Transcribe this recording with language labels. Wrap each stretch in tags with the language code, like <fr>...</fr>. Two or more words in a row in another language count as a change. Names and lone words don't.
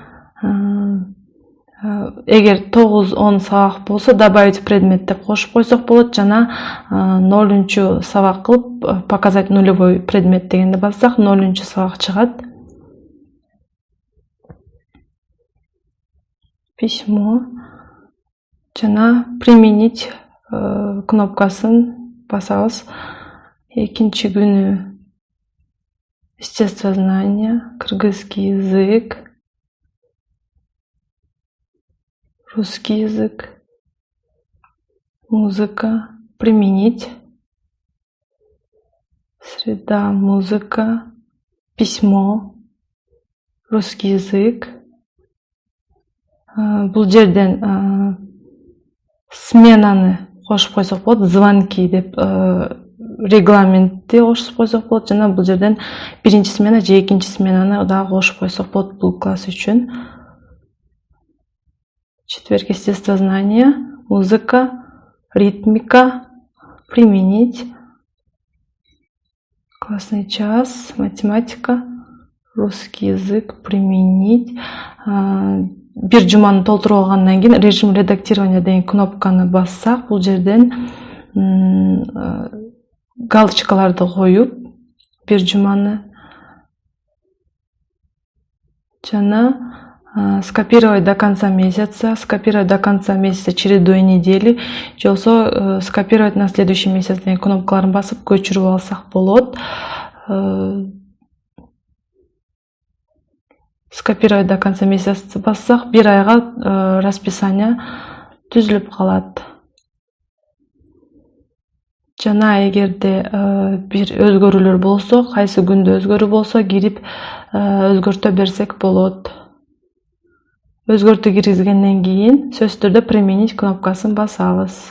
<ky>Эгер 9-10 сабак болсо,</ky> <ru>добавить предмет</ru> <ky>деп кошуп койсок болот, жана 0-чу сабак кылып,</ky> <ru>показать нулевой предмет</ru> <ky>дегенде бассак, 0-чу сабак чыгат. Письмо. Жана применить кнопкасын басабыз. Экинчи күнү естествознание,</ky> <ru>кыргызский язык, русский язык, музыка, применить. Среда, музыка, письмо, русский язык.</ru> <ky>Бул жерден сменаны кошуп койсок болот, звонки деп регламентти кошуп койсок болот, жана бул жерден 1-чи смена же 2-чи сменаны дагы кошуп койсок болот бул класс үчүн.</ky> <ru>Четверг естествознание, музыка, ритмика, применить. Классный час, математика, русский язык, применить.</ru> <ky>Bir жуманы толтуруп алгандан кийин</ky> <ru>режим редактирования</ru> <ky>деген кнопканы бассак, бул жерден галочкаларды коюп, bir жуманы жана</ky> <ru>скопировать до конца месяца, скопировать до конца месяца, чередуя недели,</ru> <ky>же болбосо</ky> <ru>скопировать на следующий месяц</ru> <ky>деген кнопкаларын басып көчүрүп алсак болот.</ky> <ru>Скопировать до конца месяца</ru> <ky>бассак, 1 айга расписание түзүлүп калат. Жана эгерде бир өзгөрүүлөр болсо, кайсы күндө өзгөрүү болсо, кирип өзгөртө берсек болот. Өзгөртүү киргизгенден кийин сөзсүз түрдө применить кнопкасын басабыз.</ky>